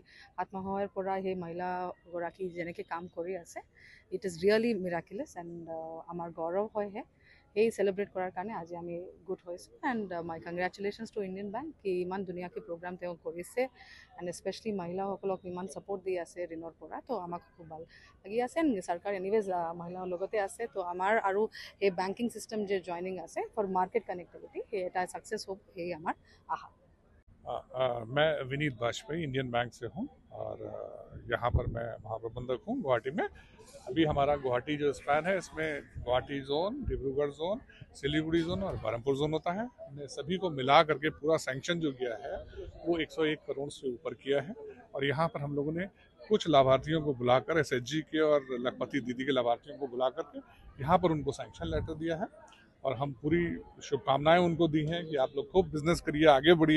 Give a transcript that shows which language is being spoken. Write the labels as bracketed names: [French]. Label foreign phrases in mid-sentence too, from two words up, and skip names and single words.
[Assamese] আত্মসহায়ৰ পৰা সেই মহিলাগৰাকী যেনেকৈ কাম কৰি আছে [English] it is really miraculous and [Assamese] আমাৰ গৌৰৱ হয়হে সেই চেলিব্ৰেট কৰাৰ কাৰণে আজি আমি গোট হৈছোঁ [English] and my congratulations to Indian Bank [Assamese] কি ইমান ধুনীয়াকৈ প্ৰগ্ৰাম তেওঁ কৰিছে [English] and specially [Assamese] মহিলাসকলক ইমান ছাপৰ্ট দি আছে ঋণৰ পৰা তো আমাক খুব ভাল লাগি আছে চৰকাৰ এনিৱেজ মহিলাৰ লগতে আছে তো আমাৰ আৰু এই [English] banking system [Assamese] যে জইনিং আছে [English] for market connectivity [Assamese] সেই এটা ছাকচেছ হ'ব এই আমাৰ আশা [Hindi] मैं विनीत वाजपेयी इंडियन बैंक से हूं और यहाँ पर मैं महाप्रबंधक हूं गुवाहाटी में। अभी हमारा गुवाहाटी जो स्पैन है इसमें गुवाहाटी जोन, डिब्रूगढ़ जोन, सिलीगुड़ी जोन और बरहमपुर जोन होता है। हमने सभी को मिला करके पूरा सैंक्शन जो किया है वो 101 करोड़ से ऊपर किया है और यहाँ पर हम लोगों ने कुछ लाभार्थियों को बुलाकर SHG के और लखपति दीदी के लाभार्थियों को बुला करके यहाँ पर उनको [English] sanction letter [Hindi] दिया है और हम पूरी शुभकामनाएं उनको दी हैं कि आप लोग खूब बिजनेस करिए, आगे बढ़िए।